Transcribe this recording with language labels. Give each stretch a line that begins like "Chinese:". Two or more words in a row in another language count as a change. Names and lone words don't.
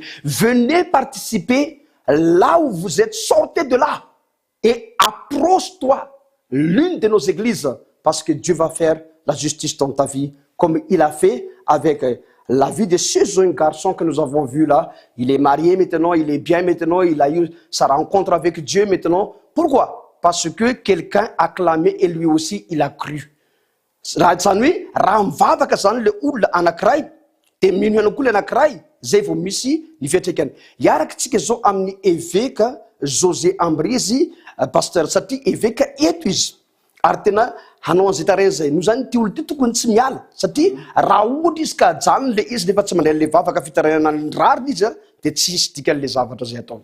French: Venez participer là où vous êtes, sortez de là et approche-toi l'une de nos églises parce que Dieu va faire la justice dans ta vie comme il a fait avec la vie de ce jeune garçon que nous avons vu là. Il est marié maintenant, il est bien maintenant, il a eu sa rencontre avec Dieu maintenant. Pourquoi? Parce que quelqu'un a clamé et lui aussi il a cru.
Malagasy: Zany hoe raha mivavaka zany le olona anankiray de mino ihany koa le anankiray zay vao misy ny fiantraikany. Iarakintsika zao amin'ny évêque José Ambrizy pasteur satria évêque eto izy ary tena hanao an'izay tarena zay no zany ty olo ty tokony tsy miala satria raha ohatra izy ka jany le izy nefa tsy mandray le vavaka fitaranana ny rariny izy de tsy hisy dikany le zavatra zay atao.